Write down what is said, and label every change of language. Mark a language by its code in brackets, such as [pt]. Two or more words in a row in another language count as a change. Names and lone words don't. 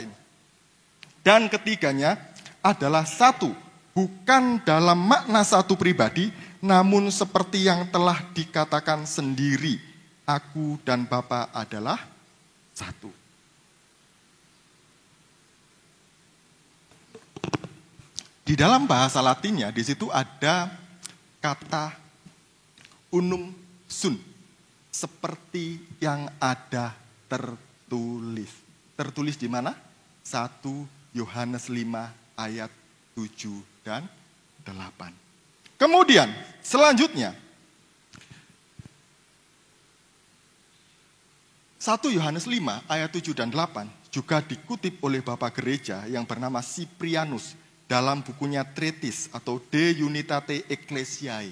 [id] Dan ketiganya adalah satu, bukan dalam makna satu pribadi, namun seperti yang telah dikatakan sendiri, aku dan Bapa adalah satu. Di dalam bahasa Latinnya, di situ ada kata [la] unum sunt, [id] seperti yang ada tertulis. Tertulis di mana? 1 Yohanes 5 ayat 7 dan 8. Kemudian, selanjutnya, 1 Yohanes 5 ayat 7 dan 8 juga dikutip oleh Bapak Gereja yang bernama Cyprianus dalam bukunya Treatise atau De Unitate Ecclesiae.